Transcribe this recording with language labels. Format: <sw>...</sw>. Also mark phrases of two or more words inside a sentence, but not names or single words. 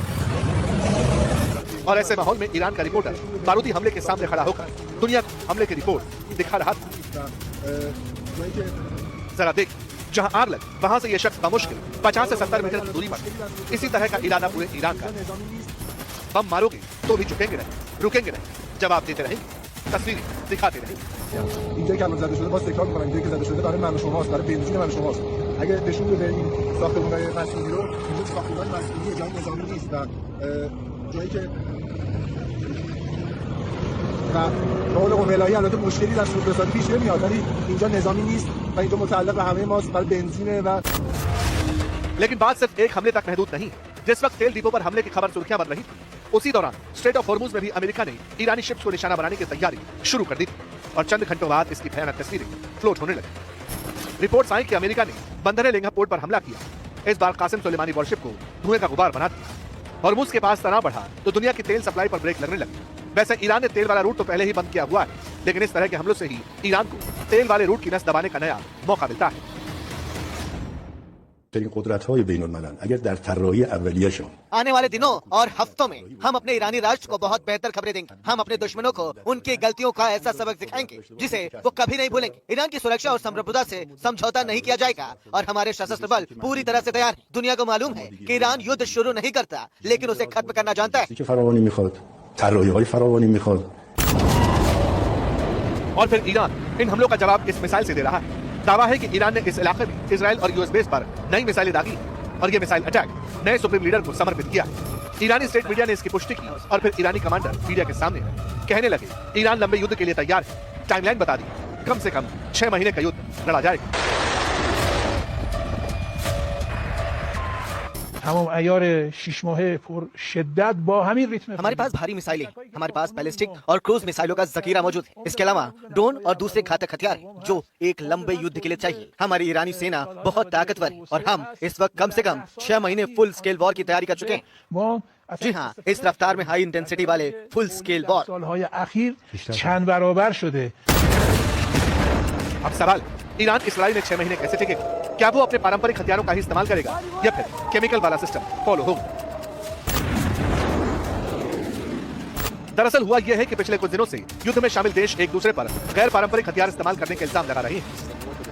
<hi>और ऐसे माहौल में ईरान का रिपोर्टर बारूदी हमले के सामने खड़ा होकर दुनिया को हमले की रिपोर्ट दिखा रहा था। जरा देख, जहां आग लगी वहां से यह शख्स बमुश्किल 50 से 70 मीटर की दूरी पर। इसी तरह का इरादा पूरे ईरान का। बम मारोगे तो भी झुकेंगे नहीं, रुकेंगे नहीं, जवाब देते रहेंगे, तस्वीरें दिखाते रहेंगे।</hi> <fa>اینجا که الان زده شده باز تکرار می‌کنم، اینجا که زده شده برای من و شماست، برای بنزین من و شماست. اگه نشون بده این ساختمان‌های مسئولی رو، اینجا ساختمان مسئولی جای نظامی نیست و جایی که و رول قوه‌الهی البته مشکلی در سودرسانی پیش نمیاد، ولی اینجا نظامی نیست و اینجا متعلق به همه ماست، برای بنزینه و</fa> <hi>लेकिन बात सिर्फ एक हमले तक महदूद नहीं। जिस वक्त तेल डिपो पर हमले की खबर सुर्खियां बन रही थी, उसी दौरान स्ट्रेट ऑफ हॉर्मुज में भी अमेरिका ने ईरानी शिप्स को निशाना बनाने की तैयारी शुरू कर दी थी। और चंद घंटों बाद इसकी भयानक तस्वीरें फ्लोट होने लगी। रिपोर्ट्स आई कि अमेरिका ने बंदर लेंगा पोर्ट पर हमला किया। इस बार कासिम सुलेमानी वॉरशिप को धुएं का गुबार बना दिया। हॉर्मुज के पास तनाव बढ़ा तो दुनिया की तेल सप्लाई पर ब्रेक लगने लगी। वैसे ईरान ने तेल वाला रूट तो पहले ही बंद किया हुआ है, लेकिन इस तरह के हमलों से ही ईरान को तेल वाले रूट की नस दबाने का नया मौका मिलता है।</hi> <fa>قدرت‌های بین‌الملل اگر در طراحی اولیه‌شون</fa> <hi>आने वाले दिनों और हफ्तों में हम अपने ईरानी राष्ट्र को बहुत बेहतर खबरें देंगे। हम अपने दुश्मनों को उनकी गलतियों का ऐसा सबक दिखाएंगे जिसे वो कभी नहीं भूलेंगे। ईरान की सुरक्षा और संप्रभुता से समझौता नहीं किया जाएगा और हमारे सशस्त्र बल पूरी तरह से तैयार हैं। दुनिया को मालूम है कि ईरान युद्ध शुरू नहीं करता, लेकिन उसे खत्म करना जानता है।</hi> <fa>که فراوانی میخواد طراحی‌های فراوانی میخواد</fa> <hi>और फिर ईरान इन हमलों का जवाब इस मिसाइल से दे रहा है। दावा है कि ईरान ने इस इलाके में इजराइल और यूएस बेस पर नई मिसाइलें दागी और ये</hi> <en>missile attack</en> <hi>नए</hi> <en>supreme leader</en> <hi>को समर्पित किया। ईरानी</hi> <en>state media</en> <hi>ने इसकी पुष्टि की और फिर ईरानी कमांडर मीडिया के सामने कहने लगे ईरान लंबे युद्ध के लिए तैयार है। टाइमलाइन बता दी, कम से कम 6 महीने का युद्ध लड़ा जाएगा।</hi> <fa>تمام عیار 6 ماهه پر شدت با همین ریتم</fa> <hi>हमारे पास भारी मिसाइलें, हमारे पास बैलिस्टिक और</hi> <en>cruise missiles</en> <hi>का जखीरा मौजूद है। इसके अलावा ड्रोन और दूसरे घातक हथियार जो एक लंबे युद्ध के लिए चाहिए। हमारी ईरानी सेना बहुत ताकतवर है और हम इस वक्त कम से कम 6 महीने</hi> <en>full scale war</en> <hi>की तैयारी कर चुके हैं।</hi> <fa>ما</fa> <hi>जी हाँ, इस रफ्तार में</hi> <en>high intensity</en> <hi>वाले</hi> <en>full scale war.</en> <fa>سالهای اخیر چند برابر شده</fa> <hi>अब सवाल, ईरान इस लड़ाई में 6 महीने कैसे टिकेगा? क्या वो अपने पारंपरिक हथियारों का ही इस्तेमाल करेगा या फिर केमिकल वाला सिस्टम फॉलो होगा? दरअसल हुआ यह है कि पिछले कुछ दिनों से युद्ध में शामिल देश एक दूसरे पर गैर पारंपरिक हथियार इस्तेमाल करने के इल्जाम लगा रहे हैं।</hi>